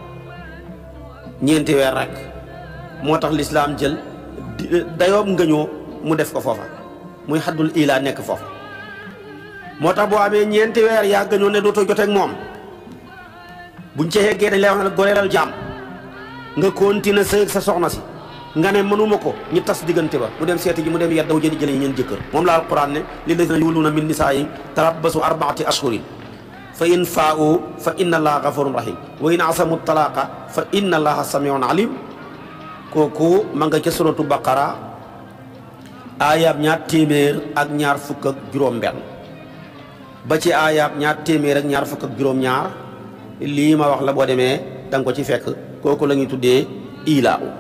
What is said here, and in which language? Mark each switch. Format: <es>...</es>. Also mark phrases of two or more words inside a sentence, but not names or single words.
<wo>ñeenti weer rek moo tax lislaam jël dayoob ngëñoo mu def ko foofa muy xaddul ilaa nekk foofa moo tax boo amee ñeenti weer yaa gëñoo ne dootoo joteeg moom buñ ci yeggee dañ lay wax ne goreelal jaam nga continuer sëy ak sa soxna si nga ne mënuma ko ñi tas diggante ba mu dem seeti ji mu dem yeddaw jëli yi ñeen jëkkër moom la alquran ne</wo> <ar>للذين يؤلون من نسائهم تربص 4 أشهر فإن فاءوا فإن الله غفور رحيم وإن عزموا الطلاق فإن الله سميع عليم</ar> <wo>kooku ma nga ca suratu baqara aayaab 200 fukk ak juróom-benn ba ci aayaab 200 fukk ak juróom-ñaar lii ma wax la boo demee danga ko ci fekk kooku la ñuy tuddee ilaa</wo>